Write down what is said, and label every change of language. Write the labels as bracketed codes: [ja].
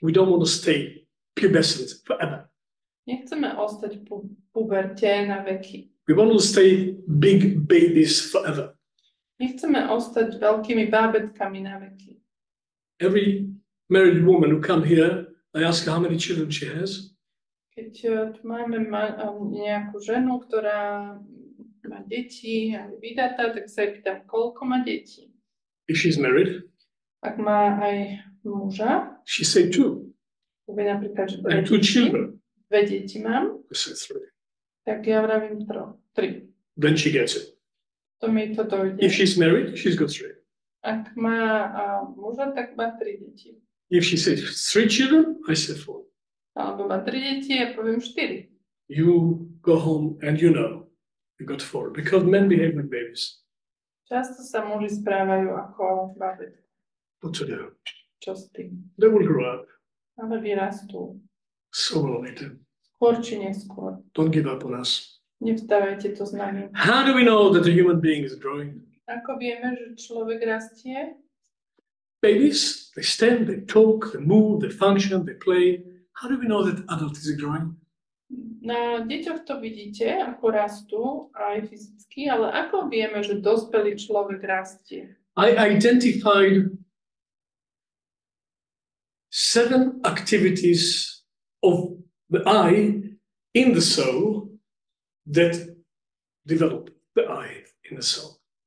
[en] We don't want to stay pubescent forever. [sk] Nechceme ostať po puberte na veky. [en] We want to stay big babies forever. [sk] Nechceme ostať veľkými bábetkami na veky. [en] Every married woman who come here, I ask her how many children she has. [sk] Keď tu máme nejakú ženu, ktorá má deti a je vydatá, tak sa jej pýtam, koľko má detí. [en] If she's married, [sk] Ak má aj muža, [en] she say two. [sk] povie napríklad, že [en] And two children. [sk] dve deti mám, [en] I say three. [sk] tak ja vravím tri. [en] Then she gets it. [sk] To mi to dojde. [en] If she's married, she's got three. [sk] Ak má muža, tak má 3 deti. [en] If she says 3 children, I say 4. [sk] Alebo má 3 deti, ja poviem 4. [en] You go home and you know you got 4 because men behave like babies. [sk] Často sa muži správajú ako babetky. [en] What to do? [sk] Čo s tým? [en] They will grow up. [sk] Ale vyrastú. [en] Sooner or later. [sk] Skôr či neskôr. [en] Don't give up on us. [sk] Nevstávajte to s nami. [en] How do we know that a human being is growing? [sk] Ako vieme, že človek rastie? [en] Babies, they stand, they talk, they move, they function, they play. How do we know that adult is growing? [sk] Na deťoch to vidíte, ako rastú, aj fyzicky, ale ako vieme, že dospelý človek rastie? [en] I identified 7 activities of the eye in the soul that develop the eye in the soul.